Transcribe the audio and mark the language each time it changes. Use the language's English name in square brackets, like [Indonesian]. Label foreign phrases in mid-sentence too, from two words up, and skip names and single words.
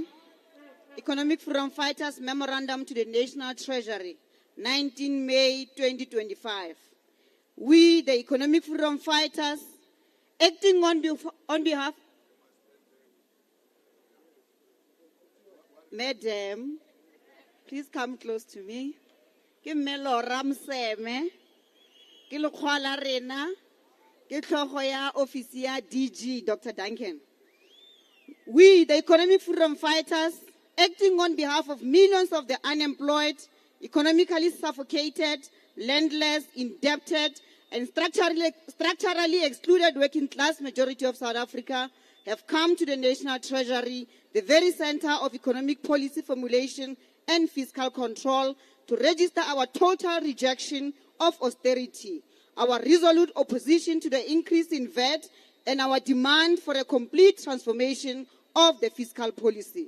[English] Economic Freedom Fighters Memorandum to the National Treasury, 19 May 2025. We, the Economic Freedom Fighters, acting on behalf. Madam, please come close to me. [Tswana] Ke Melora Mseme, ke lekgoala rena, ke tlhogo ya office ya DG Dr. [English] Duncan. We, the economic freedom fighters, acting on behalf of millions of the unemployed, economically suffocated, landless, indebted, and structurally excluded working class majority of South Africa, have come to the National Treasury, the very center of economic policy formulation and fiscal control, to register our total rejection of austerity, our resolute opposition to the increase in VAT, and our demand for a complete transformation of the fiscal policy.